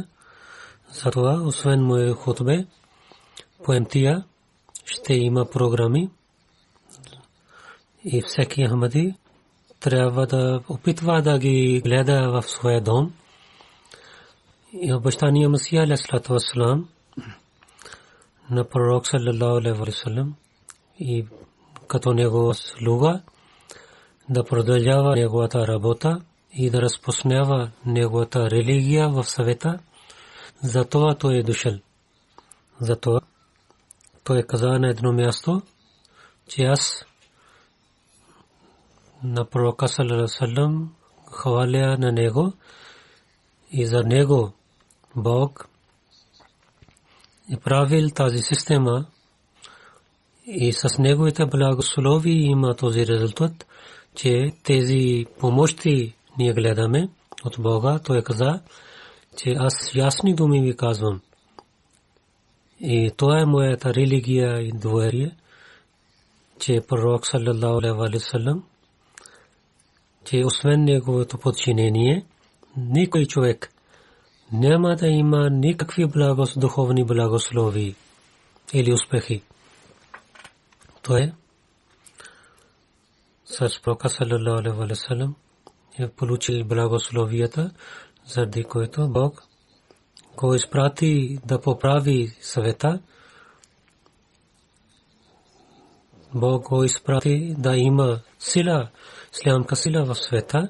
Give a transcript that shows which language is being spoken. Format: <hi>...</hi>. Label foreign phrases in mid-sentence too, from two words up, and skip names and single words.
<bg>Затова освен моя хутбе по МТА ще има програми и всеки ахмади трябва да опитва да ги гледа в своя дом. И обещания Масия</bg> <ar>عليه الصلاة والسلام</ar> <bg>на пророк</bg> <ar>صلى الله عليه وسلم</ar> <bg>и като него слуга да продължава неговата работа и да разпространява неговата религия в света. Затова той е дошъл. Затова той каза на едно място, че аз на пророка</bg> <ar>صلى الله عليه وسلم</ar> <bg>хваля на него и за него Бог и правил тази система и с неговите благословия има този резултат, че тези помощи ние гледаме от Бога. Той каза, че аз ясни думи ви казвам и това е моята религия и доверие, че пророк</bg> <ar>صلى الله عليه وسلم,</ar> <bg>че освен неговото подчинение никой човек няма да има никакви духовни благословия или успехи. То е с пророка</bg> <ar>صلى الله عليه وسلم</ar> <bg>е получил благословията, заради което Бог го изпрати да поправи света. Бог го изпрати да има сила, ислямска сила в света.</bg>